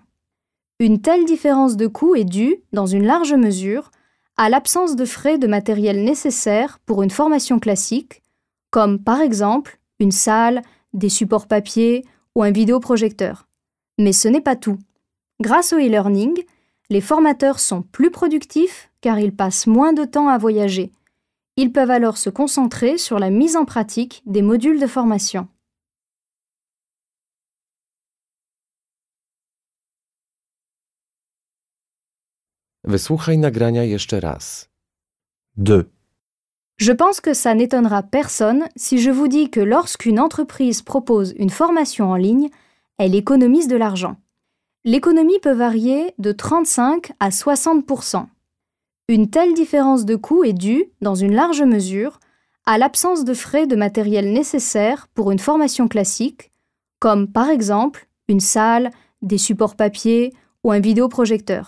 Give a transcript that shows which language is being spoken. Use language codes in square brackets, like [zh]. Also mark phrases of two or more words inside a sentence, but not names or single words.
[fr] Une telle différence de coût est due, dans une large mesure, à l'absence de frais de matériel nécessaires pour une formation classique, comme par exemple une salle, des supports papier ou un vidéoprojecteur. Mais ce n'est pas tout. Grâce au e-learning, les formateurs sont plus productifs car ils passent moins de temps à voyager. Ils peuvent alors se concentrer sur la mise en pratique des modules de formation. [pl] Wysłuchaj nagrania jeszcze raz. [fr] 2. Je pense que ça n'étonnera personne si je vous dis que lorsqu'une entreprise propose une formation en ligne, elle économise de l'argent. L'économie peut varier de 35 à 60%. Une telle différence de coût est due, dans une large mesure, à l'absence de frais de matériel nécessaires pour une formation classique, comme par exemple une salle, des supports papier ou un vidéoprojecteur.